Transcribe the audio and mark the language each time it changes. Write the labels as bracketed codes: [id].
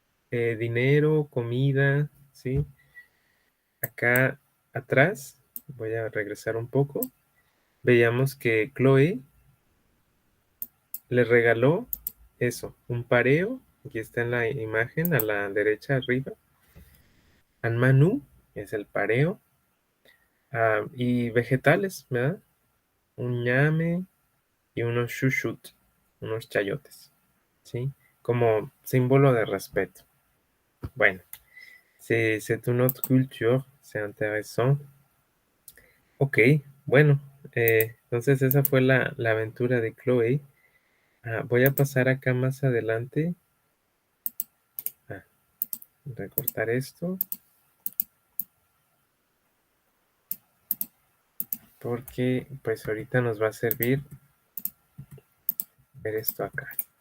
[es] Dinero, comida, ¿sí? Acá atrás, voy a regresar un poco, veíamos que Chloe le regaló eso, un pareo, aquí está en la imagen a la derecha arriba, anmanu es el pareo, y vegetales, ¿verdad? Un ñame y unos chuchut, unos chayotes, ¿sí? Como símbolo de respeto. [fr] Bueno, c'est une autre culture, c'est intéressant. [es] Ok, bueno, entonces esa fue la aventura de Chloe. Voy a pasar acá más adelante a recortar esto porque pues ahorita nos va a servir ver esto acá.